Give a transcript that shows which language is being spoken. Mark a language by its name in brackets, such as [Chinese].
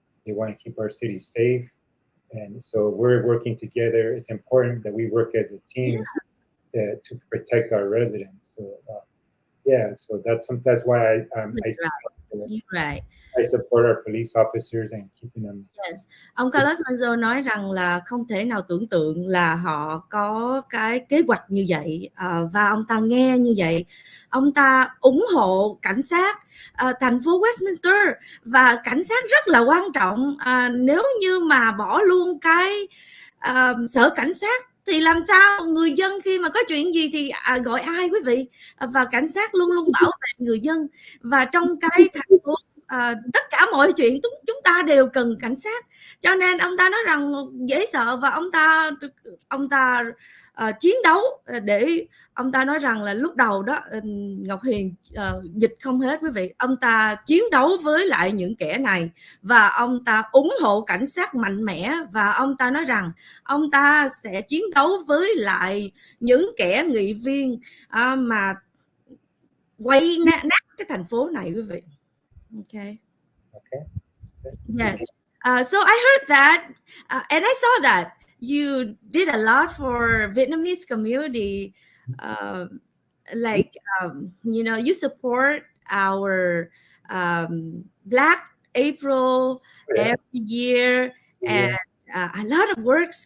[English] They want to keep our city safe, and so we're working together. It's important that we work as a team to protect our residents. So so that's why You're right. I support our police officers and keeping them. Yes. [Vietnamese] Ông Carlos Manzo nói rằng là không thể nào tưởng tượng là họ có cái kế hoạch như vậy, và ông ta nghe như vậy, ông ta ủng hộ cảnh sát thành phố Westminster, và cảnh sát rất là quan trọng. Nếu như mà bỏ luôn cái sở cảnh sát thì làm sao người dân khi mà có chuyện gì thì gọi ai quý vị? Và cảnh sát luôn luôn bảo vệ người dân, và trong cái thành phố tất cả mọi chuyện chúng ta đều cần cảnh sát. Cho nên ông ta nói rằng dễ sợ, và ông ta chiến đấu để ông ta nói rằng là lúc đầu đó Ngọc Hiền dịch không hết quý vị. Ông ta chiến đấu với lại những kẻ này, và ông ta ủng hộ cảnh sát mạnh mẽ, và ông ta nói rằng ông ta sẽ chiến đấu với lại những kẻ nghị viên mà quay nát cái thành phố này quý vị. [English] Okay. Yes. So I heard that, and I saw that you did a lot for Vietnamese community. You support our Black April every year, and a lot of works.